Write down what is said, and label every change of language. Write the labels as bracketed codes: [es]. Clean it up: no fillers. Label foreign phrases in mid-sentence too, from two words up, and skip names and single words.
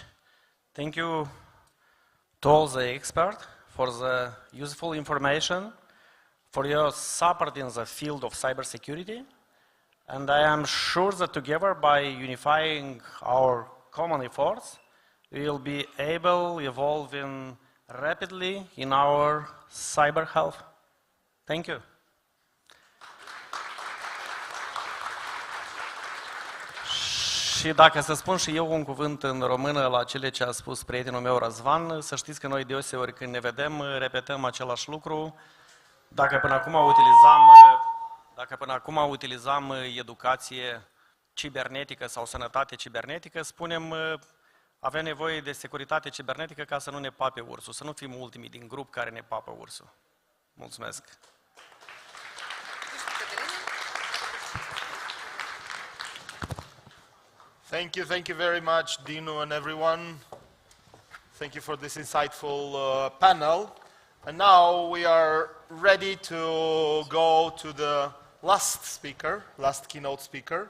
[en] Thank you to all the experts for the useful information, for your support in the field of cybersecurity. And I am sure that together, by unifying our common efforts, we will be able to evolve rapidly in our cyber health. Thank you. [ro] Și dacă să spun și eu un cuvânt în română la cele ce a spus prietenul meu Răzvan, să știți că noi deseori când ne vedem repetăm același lucru. Dacă până acum utilizam educație cibernetică sau sănătate cibernetică, spunem avem nevoie de securitate cibernetică ca să nu ne pape ursul, să nu fim ultimii din grup care ne papă ursul. Mulțumesc! [en] Thank you very much, Dinu and everyone. Thank you for this insightful panel. And now we are ready to go to the last speaker, last keynote speaker.